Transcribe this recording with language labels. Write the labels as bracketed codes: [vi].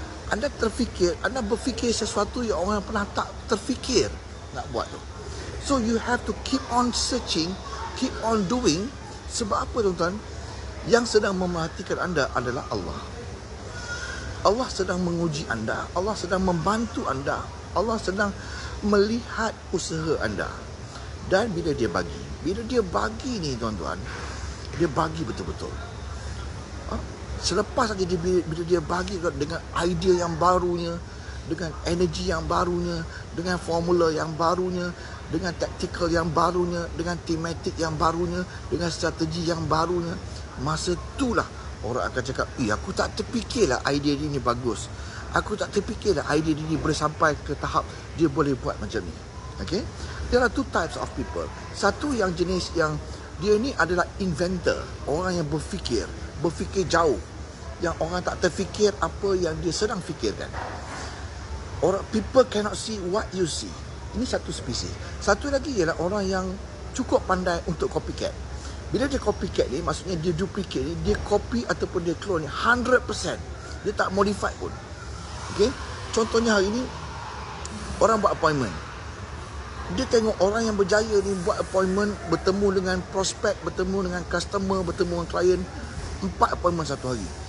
[ms] Anda berfikir sesuatu yang orang pernah tak terfikir nak buat tu. [en] So you have to keep on searching, keep on doing. [ms] Sebab apa tuan-tuan? Yang sedang memerhatikan anda adalah Allah. Allah sedang menguji anda. Allah sedang membantu anda. Allah sedang melihat usaha anda. Dan bila dia bagi ni tuan-tuan, dia bagi betul-betul. Selepas saja bila dia bagi dengan idea yang barunya, dengan energi yang barunya, dengan formula yang barunya, dengan tactical yang barunya, dengan thematic yang barunya, dengan strategi yang barunya, masa itulah orang akan cakap, aku tak terfikirlah idea ni bagus. Aku tak terfikirlah idea ni boleh sampai ke tahap dia boleh buat macam ni. Okay? [en] There are two types of people. [ms] Satu yang jenis yang dia ni adalah inventor. Orang yang berfikir jauh. Yang orang tak terfikir apa yang dia sedang fikirkan. [en] People cannot see what you see. [ms] Ini satu spesies. Satu lagi ialah orang yang cukup pandai untuk copycat. Bila dia copycat ni, maksudnya dia duplicate ni, dia copy ataupun dia clone ni 100%. Dia tak modify pun. Okay? Contohnya hari ni, orang buat appointment. Dia tengok orang yang berjaya ni buat appointment, bertemu dengan prospek, bertemu dengan customer, bertemu dengan klien, 4 appointment satu hari.